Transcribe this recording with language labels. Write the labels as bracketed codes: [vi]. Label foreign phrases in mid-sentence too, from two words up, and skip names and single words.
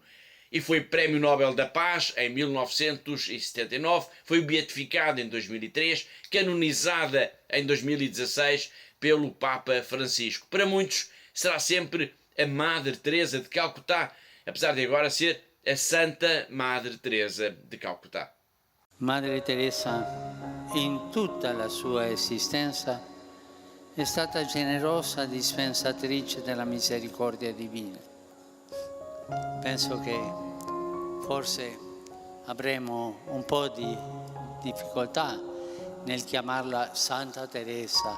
[pt] E foi Prémio Nobel da Paz em 1979, foi beatificada em 2003, canonizada em 2016 pelo Papa Francisco. Para muitos será sempre a Madre Teresa de Calcutá, apesar de agora ser a Santa Madre Teresa de Calcutá. [it] Madre Teresa, in tutta la sua esistenza, è stata generosa dispensatrice della misericordia divina. Penso che forse avremo un po' di difficoltà nel chiamarla Santa Teresa.